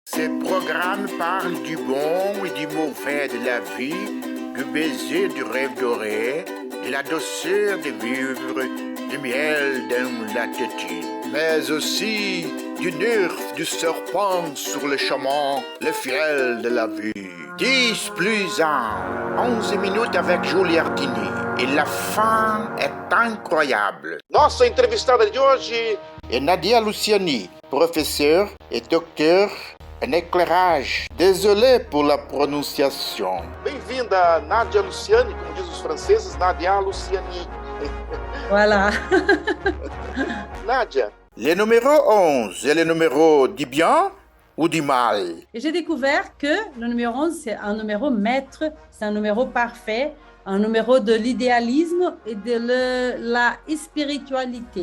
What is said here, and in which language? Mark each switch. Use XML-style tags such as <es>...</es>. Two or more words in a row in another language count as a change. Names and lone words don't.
<fr>Ces programmes parlent du bon et du mauvais de la vie, du baiser du rêve doré, de la douceur de vivre, du miel dans la tétine, mais aussi du nerf du serpent sur le chemin, le fiel de la vie. 10 plus 1, 11 minutes avec Giuliardini. E la fin est incroyable.</fr> <pt>Nossa entrevistada de hoje é Nadia Luciani,</pt> <fr>professeur et docteur en éclairage. Désolé pour la prononciation.</fr> <pt>Bem-vinda, Nadia Luciani, como diz os franceses, Nadia Luciani.</pt> <fr>Voilà. Nadia, le numéro 11 est le numéro du bien ou du mal? Et j'ai découvert que le numéro 11, c'est un numéro maître, c'est un numéro parfait, un numéro de l'idéalisme et de la spiritualité.</fr>